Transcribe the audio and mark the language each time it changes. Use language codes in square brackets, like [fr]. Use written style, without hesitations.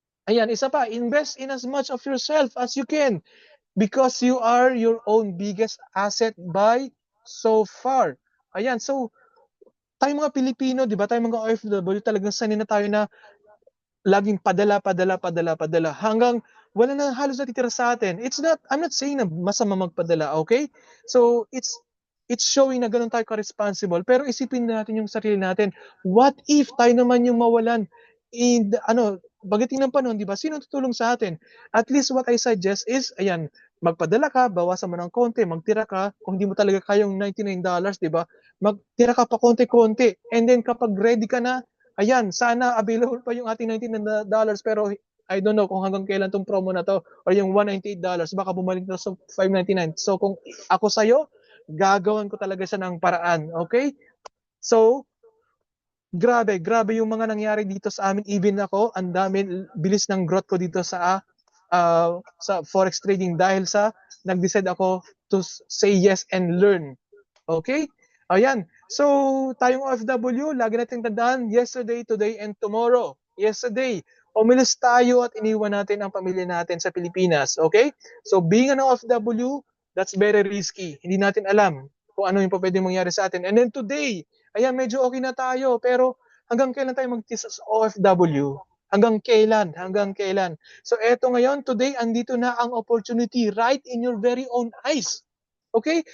[en] Ayan, isa pa, invest in as much of yourself as you can because you are your own biggest asset by so far. [tl] Ayan, so tayo mga Pilipino, di ba, tayo mga OFW, talagang sanay na tayo na laging padala hanggang wala na halos natitira sa atin. [en] I'm not saying [tl] na masama magpadala, [en] okay? So it's showing [tl] na ganun tayo ka-responsible, pero isipin natin yung sarili natin. What if tayo naman yung mawalan in pagdating ng panahon, di ba? Sino tutulong sa atin? At least what I suggest is, ayan, magpadala ka, bawasan mo ng konti, magtira ka, kung hindi mo talaga kayong $99, di ba? Magtira ka pa konti-konti. And then kapag ready ka na, ayan, sana available pa yung ating $99, pero I don't know kung hanggang kailan tong promo na to or yung $198, baka bumalik na sa $599. So kung ako sa'yo, gagawan ko talaga siya ng paraan, okay? So, grabe yung mga nangyari dito sa amin. Even ako, ang dami, bilis ng growth ko dito sa forex trading dahil sa nag-decide ako [en] to say yes and learn. Okay? Ayan. [tl] So, tayong OFW, lagi natin tandaan, [en] yesterday, today, and tomorrow. [tl] Yesterday, umilis tayo at iniwan natin ang pamilya natin sa Pilipinas. Okay? [en] So, being an OFW, that's very risky. [tl] Hindi natin alam kung ano yung pwedeng mangyari sa atin. And then today, ayan, medyo okay na tayo, pero hanggang kailan tayo magtisa sa OFW? Hanggang kailan? Hanggang kailan? [en] So, [tl] eto ngayon, [en] today, [tl] andito na ang [en] opportunity right in your very own eyes. Okay?